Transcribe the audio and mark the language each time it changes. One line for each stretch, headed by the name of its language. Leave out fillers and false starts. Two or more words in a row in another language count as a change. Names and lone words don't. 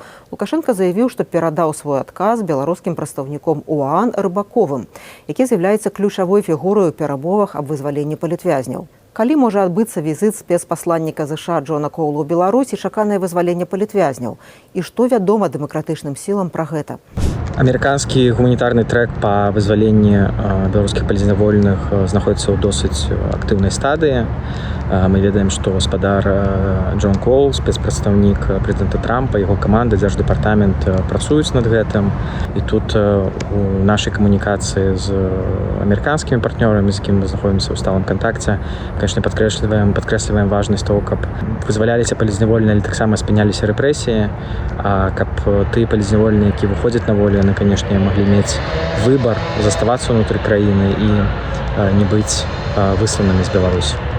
Belarusian: Лукашенко заявіў, што перадаў свой адказ беларускім прадстаўніком ОАН Рыбаковым, які з'яўляецца ключавой фігурай у перамовах аб вызваленні палітвязняў. Калі можа адбыцца візіт спецпасланніка ЗША Джона Коула ў Беларусі, чаканае вызваленне палітвязняў? І што вядома дэмакратычным сілам пра гэта?
Russian: Американский гуманитарный трек по вызволению белорусских палізнявольных
Belarusian: знаходится ў досыць актыўнай стадыі. Мы ведаем, што гаспадар Джон Коул, спецпрадстаўнік прэзідэнта Трампа, яго каманда, дзярждэпартамент працуюць над гэтым. І тут у нашай камунікацыі з амерыканскімі партнёрамі, з кім мы знаходзімся ў сталым кантакце, конечно, падкрэсліваем важнасць того, каб вызваляліся палізнявольныя, але таксама спыняліся рэпрэсіі, а каб тыя палізнявольныя, які выходзяць на волю, яны, конечно, маглі мець выбар заставацца ўнутры краіны і не быць высланымі з Беларусі.